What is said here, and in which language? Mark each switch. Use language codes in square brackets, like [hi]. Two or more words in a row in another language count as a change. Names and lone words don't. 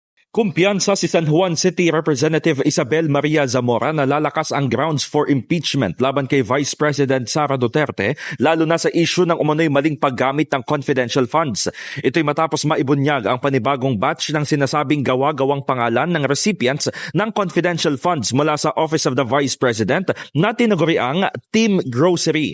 [tl] Kumpiyansa si San Juan City Representative Isabel Maria Zamora na lalakas ang [en] grounds for impeachment [tl] laban kay Vice President Sara Duterte, lalo na sa issue ng umano'y maling paggamit ng [en] confidential funds. [tl] Ito'y matapos maibunyag ang panibagong batch ng sinasabing gawa-gawang pangalan ng recipients ng [en] confidential funds [tl] mula sa Office of the Vice President na tinaguriang Team Grocery.